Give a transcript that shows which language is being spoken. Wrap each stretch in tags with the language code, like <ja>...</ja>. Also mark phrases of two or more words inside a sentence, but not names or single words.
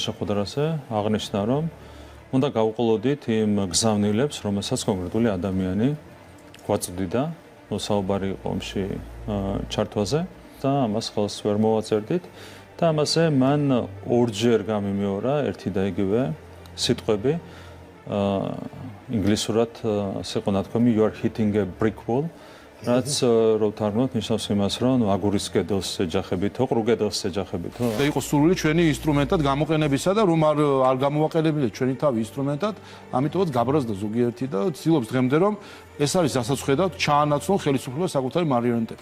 <ka>შეხვედრაზე აღნიშნა, რომ უნდა გავყოლოდით იმ გზავნილებს, რომელსაც კონკრეტული ადამიანი გვაწვდიდა, საუბარი იყო ომში ჩართვაზე და ამას ხელს ვერ მოვაწერდით და ამაზე მან ორჯერ გამიმეორა ერთი და იგივე სიტყვები ინგლისურად ასე იყო ნათქვამი</ka> <en>you are hitting a brick wall</en> <ka>რაც რო თარგმნოთ ნიშნავს იმას რომ აგურის კედელს ეჯახებითო, ყრუ კედელს ეჯახებითო. და იყო სურვილი ჩვენი ინსტრუმენტად გამოყენებისა და რომ არ გამოვაყენებინა ჩვენი თავი ინსტრუმენტად, ამიტომაც გაბრაზდა ზოგიერთი და ცდილობს დღემდე რომ ეს არის რასაც ხედავთ, ჩაანაცვლონ ხელისუფლება საკუთარი მარიონეტები.</ka>